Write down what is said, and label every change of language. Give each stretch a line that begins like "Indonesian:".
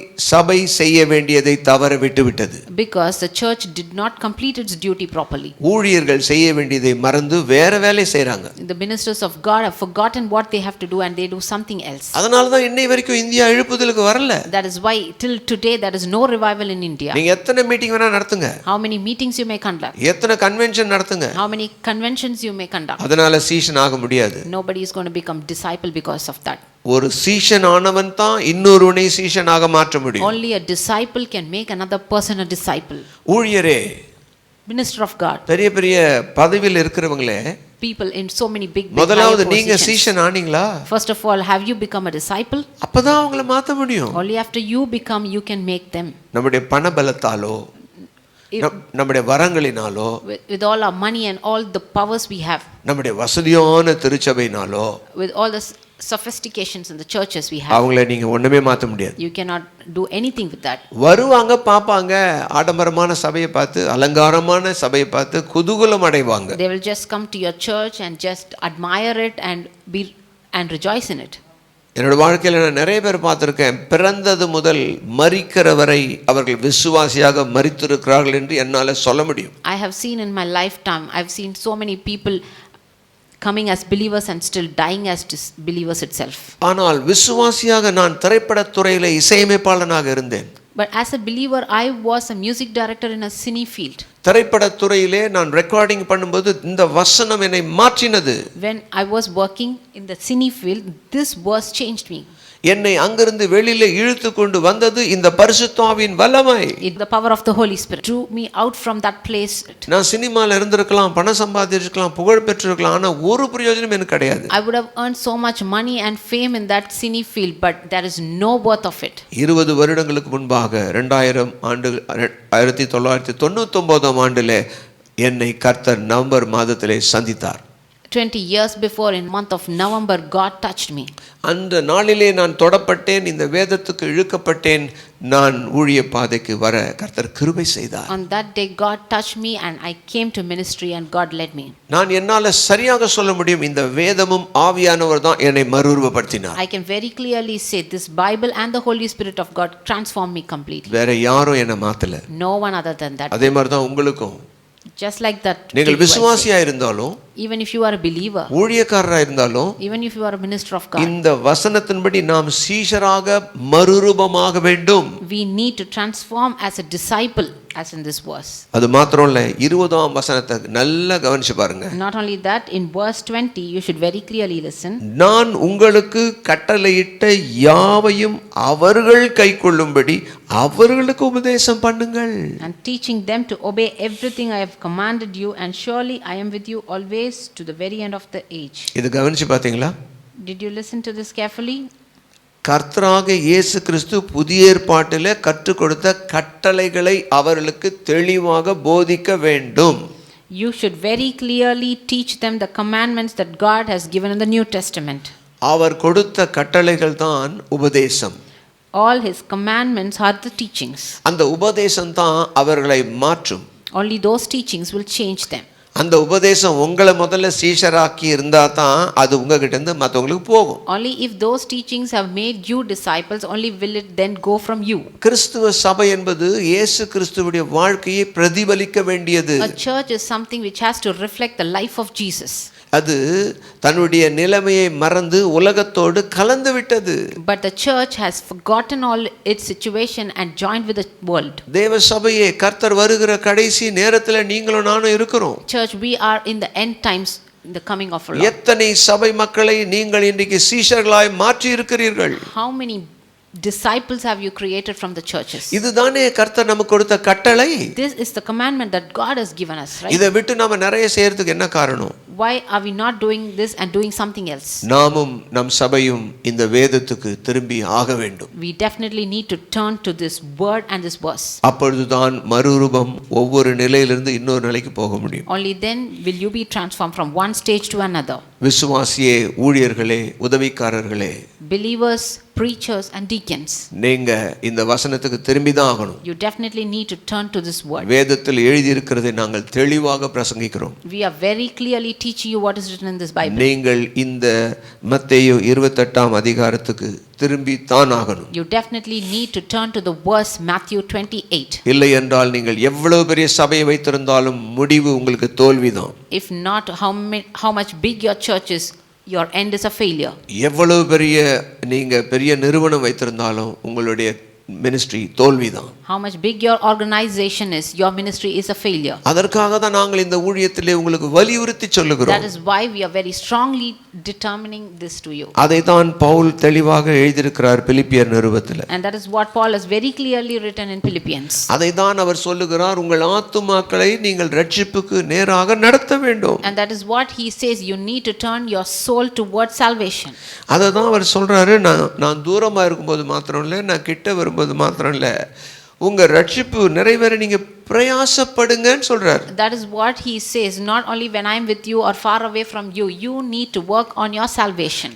Tamil: சபை செய்ய வேண்டியதை தவற விட்டுவிட்டது.
English: Because the church did not complete its duty properly.
Tamil: ஊழியர்கள் செய்ய வேண்டியதை மறந்து வேற வேலை செய்றாங்க.
English: The ministers of God have forgotten what they have to do and they do something else.
Tamil: அதனால தான் இன்னை வரைக்கும் இந்தியா எழுப்புதலுக்கு வரல.
English: That is why till today there is no revival in India.
Tamil: நீங்க எத்தனை மீட்டிங் வேணா நடத்துங்க.
English: How many meetings you may conduct.
Tamil: எத்தனை கன்வென்ஷன் நடத்துங்க.
English: How many conventions you may conduct.
Tamil: அதனால சீஷன் ஆக முடியாது.
English: Nobody is going to become disciple because of that.
Tamil: ஒரு சீஷன் ஆனவன் தான் இன்னொருவனை சீஷனாக மாற்ற முடியும்.
English: Only a disciple can make another person a disciple.
Tamil: ஊழியரே,
English: Minister of God,
Tamil: பெரிய பெரிய பதவியில் இருக்கிறவங்களே,
English: people in so many big
Tamil: முதலாவது
English: high
Tamil: நீங்க
English: positions.
Tamil: Zeeshan ஆனீங்களா?
English: First of all, have you become a disciple?
Tamil: அப்பதான் அவங்கள மாத்த முடியும்.
English: Only after you become, you can make them.
Tamil: நம்முடைய பண பலத்தாலோ நம்முடைய வரங்களினாலோ
English: with all our money and all the powers we have,
Tamil: நம்முடைய வசதியான திருச்சபையினாலோ,
English: with all the sophistications in the churches we have,
Tamil: அவங்கள நீங்க ஒண்ணுமே மாத்த முடியாது.
English: you cannot do anything with that.
Tamil: வருவாங்க, பாப்பாங்க, ஆடம்பரமான சபையை பார்த்து, அலங்காரமான சபையை பார்த்து குதூகலம் அடைவாங்க.
English: They will just come to your church and just admire it and rejoice in it.
Tamil: என்னோட வாழ்க்கையில் நான் நிறைய பேர் பார்த்துருக்கேன், பிறந்தது முதல் மரிக்கிற வரை அவர்கள் விசுவாசியாக மரித்திருக்கிறார்கள் என்று என்னால் சொல்ல முடியும்.
English: I have seen in my lifetime, I've seen so many people coming as believers and still dying as believers itself.
Tamil: ஆனால் விசுவாசியாக நான் திரைப்படத் துறையில் இசையமைப்பாளனாக இருந்தேன்.
English: But as a believer, I was a music director in a cine field.
Tamil: திரைப்படத் துறையிலே நான் recording பண்ணும்போது இந்த வசனம் என்னை மாற்றினது.
English: When I was working in the cine field, this verse changed me.
Tamil: என்னை அங்கிருந்து வெளியில இழுத்து கொண்டு வந்தது இந்த பரிசுத்த ஆவியின் வல்லமை.
English: The power of the Holy Spirit drew me out from that place.
Tamil: நான் சினிமால இருந்திருக்கலாம், பணம் சம்பாதிச்சிருக்கலாம், புகழ் பெற்றிருக்கலாம், ஆனா ஒரு பிரயோஜனம் எனக்கு கிடையாது.
English: I would have earned so much money and fame in that cine field, but there is no worth of it.
Tamil: 20 வருடங்களுக்கு முன்பாக 1999 ஆண்டிலே என்னை கர்த்தர் நவம்பர் மாதத்திலே சந்தித்தார்.
English: 20 years before, in month of November, God touched me.
Tamil: அந்த நாளிலே நான் தொடப்பட்டேன், இந்த வேதத்துக்கு இழுக்கப்பட்டேன், நான் ஊழிய பாதைக்கு வர கர்த்தர் கிருபை செய்தார்.
English: On that day God touched me and I came to ministry and God led me.
Tamil: நான் என்னால சரியாக சொல்ல முடியும், இந்த வேதமும் ஆவியானவர் தான் என்னை மறுரூபப்படுத்தினார்.
English: I can very clearly say this Bible and the Holy Spirit of God transformed me completely.
Tamil: வேற யாரும் என்னை மாத்தல.
English: No one other than that.
Tamil: அதே மாதிரி தான் உங்களுக்கும்.
English: Just like that.
Tamil: நீங்கள் விசுவாசியா இருந்தாலும்,
English: even if you are a believer,
Tamil: ஊழியக்காரரா இருந்தாலும்,
English: even if you are a minister of God,
Tamil: இந்த வசனத்தின்படி நாம் சீஷராக மறுரூபமாக வேண்டும்.
English: we need to transform as a disciple, as in this verse.
Tamil: அது மாத்திரம் இல்ல, 20ஆம் வசனத்தை நல்லா கவனிச்சு பாருங்க.
English: Not only that, in verse 20 you should very clearly listen.
Tamil: நான் உங்களுக்கு கட்டளையிட்ட யாவையும் அவர்கள் கைக்கொள்ளும்படி அவர்களுக்கு உபதேசம் பண்ணுங்கள்.
English: And teaching them to obey everything I have commanded you, and surely I am with you always to the very end of the age.
Tamil: இது கவனிச்சு பாத்தீங்களா?
English: Did you listen to this carefully?
Tamil: கர்த்தராக இயேசு கிறிஸ்து புதிய ஏற்பாட்டிலே கற்றுக் கொடுத்த கட்டளைகளை அவர்களுக்கு தெளிவாக போதிக்க வேண்டும்.
English: You should very clearly teach them the commandments that God has given in the New Testament.
Tamil: அவர் கொடுத்த கட்டளைகள் தான் உபதேசம்.
English: All his commandments are the teachings.
Tamil: அந்த உபதேசம் தான் அவர்களை மாற்றும்.
English: Only those teachings will change them.
Tamil: அந்த உபதேசம் உங்களை முதல்ல சீஷராக்கி இருந்தா தான் அது உங்ககிட்ட இருந்து மற்றவங்களுக்கு போகும்.
English: Only if those teachings have made you disciples, only will it then go from you.
Tamil: கிறிஸ்துவ சபை என்பது இயேசு கிறிஸ்துவுடைய வாழ்க்கையை பிரதிபலிக்க வேண்டியது.
English: A church is something which has to reflect the life of Jesus.
Tamil: அது தன்னுடைய நிலைமையை மறந்து உலகத்தோடு கலந்து விட்டது.
English: But the church has forgotten all its situation and joined with the world.
Tamil: தேவ சபையே, கர்த்தர் வருகிற கடைசி நேரத்துல நீங்களும் நானும் இருக்கிறோம்.
English: Church, we are in the end times, in the coming of our Lord.
Tamil: எத்தனை சபை மக்களை நீங்கள் இன்றைக்கு சீஷர்களாய் மாற்றி இருக்கிறீர்கள்?
English: How many disciples have you created from the churches?
Tamil: இதுதானே கர்த்தர் நமக்கு கொடுத்த கட்டளை.
English: This is the commandment that God has given us, right?
Tamil: இதை விட்டு நாம நிறைய செய்யறதுக்கு என்ன காரணம்?
English: Why are we not doing this and doing something else?
Tamil: நாமும் நம் சபையும் இந்த வேதத்துக்கு திரும்பி ஆக வேண்டும்.
English: We definitely need to turn to this word and this verse.
Tamil: அப்பொழுதுதான் மறுரூபம் ஒவ்வொரு நிலையிலிருந்து இன்னொரு நிலைக்கு போக முடியும்.
English: Only then will you be transformed from one stage to another.
Tamil: விசுவாசியே, ஊழியர்களே, உதவிக்காரர்களே,
English: Believers, preachers and deacons,
Tamil: நீங்க இந்த வசனத்துக்கு திரும்பி தான் ஆகணும்.
English: you definitely need to turn to this word.
Tamil: வேதத்தில் எழுதி இருக்கிறதை நாங்கள் தெளிவாக பிரசங்கிக்கிறோம்.
English: We are very clearly teaching you what is written in this Bible.
Tamil: நீங்கள் இந்த மத்தேயு 28ஆம் அதிகாரத்துக்கு திரும்பி தான் ஆகணும்.
English: You definitely need to turn to the verse Matthew 28.
Tamil: இல்லை என்றால் நீங்கள் எவ்வளவு பெரிய சபையை வைத்திருந்தாலும் முடிவு உங்களுக்கு தோல்விதான்.
English: If not, how much big your church is, your end is a failure.
Tamil: எவ்வளவு பெரிய நிறுவனம் வைத்திருந்தாலும் உங்களுடைய ministry தோல்விதான்.
English: How much big your organization is, your ministry is a failure.
Tamil: அதற்காக தான் நாங்கள் இந்த ஊழியத்திலே உங்களுக்கு வலியுறுத்தி சொல்லுகிறோம்.
English: That is why we are very strongly determining this to you.
Tamil: அதை தான் பவுல் தெளிவாக எழுதியிருக்கிறார் பிலிப்பியர் நிருபத்தில்.
English: And that is what Paul has very clearly written in Philippians.
Tamil: அதை தான் அவர் சொல்லுகிறார், உங்கள் ஆத்துமாக்களை நீங்கள் ரட்சிப்புக்கு நேராக நடத்த வேண்டும்.
English: And that is what he says, you need to turn your soul towards salvation.
Tamil: அதை தான் அவர் சொல்றாரு, நான் தூரமா இருக்கும்போது மாத்திரம் இல்லை, நான் கிட்ட வரும்போது மாத்திரம் இல்லை, உங்க ரட்சிப்பு நிறைவேற நீங்க பிரயாசப்படுங்கன்னு சொல்றார்.
English: That is what he says, not only when I am with you or far away from you, you need to work on your salvation.